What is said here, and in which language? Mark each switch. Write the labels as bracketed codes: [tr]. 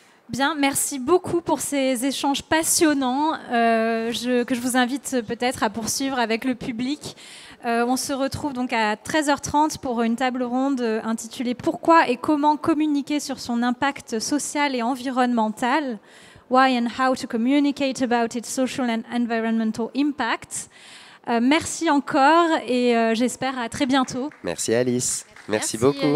[fr] Bien, merci beaucoup pour ces échanges passionnants que je vous invite peut-être à poursuivre avec le public. On se retrouve donc à 13h30 pour une table ronde intitulée « Pourquoi et comment communiquer sur son impact social et environnemental ? [en] Why and how to communicate about its social and environmental impact ?» [fr] Merci encore et j'espère à très bientôt. Merci Alice. Merci beaucoup.